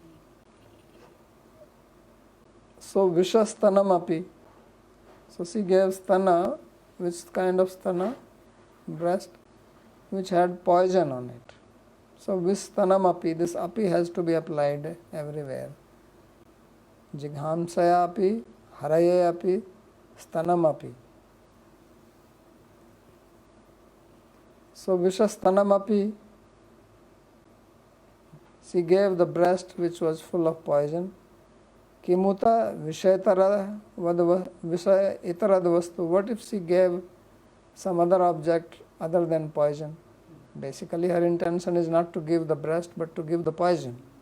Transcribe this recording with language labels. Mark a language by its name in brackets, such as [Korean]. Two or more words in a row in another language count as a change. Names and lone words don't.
[Sanskrit] So Vishastanam api. [English] So she gave stana. Which kind of stana? Breast, which had poison on it. So [Sanskrit] Vistanam api, [English] this api has to be applied everywhere. [Sanskrit] Jighamsaya api, haraye api, stanam api. So Vishastanam api, [English] she gave the breast which was full of poison. [Sanskrit] Kimuta Vishayatara Vishaya Itarad Vastu. [English] What if she gave some other object other than poison? Basically her intention is not to give the breast but to give the poison.